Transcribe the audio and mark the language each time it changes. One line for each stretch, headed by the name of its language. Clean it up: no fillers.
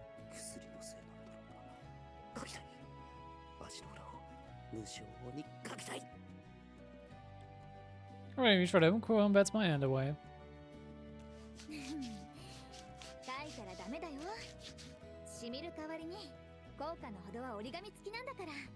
Japanese: 薬のせいなんだろうな。かきたい。足の裏を無性にかきたい。
English: I reach for them, Kono bats my hand away.
Japanese: 書いたらダメだよ。しみる代わりに効果のほどは折り紙付きなんだから。